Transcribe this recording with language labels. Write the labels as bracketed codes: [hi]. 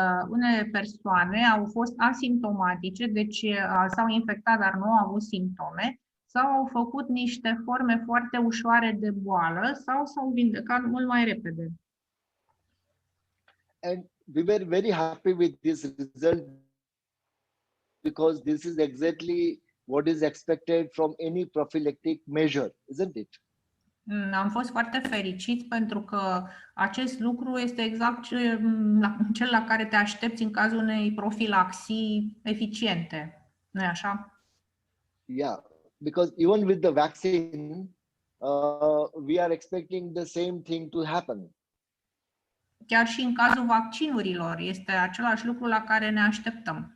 [ro] Unele persoane au fost asimptomatice, deci s-au infectat, dar nu au avut simptome, sau au făcut niște forme foarte ușoare de boală sau s-au vindecat mult mai repede. [en] And we were very happy with this result because this is exactly what is expected from any prophylactic measure, isn't it? [ro] Am fost foarte fericiți pentru că acest lucru este exact cel la care te aștepți în cazul unei profilaxii eficiente. Nu-i așa? [en] Yeah, because even with the vaccine, we are expecting the same thing to happen. [ro] Chiar și în cazul vaccinurilor este același lucru la care ne așteptăm.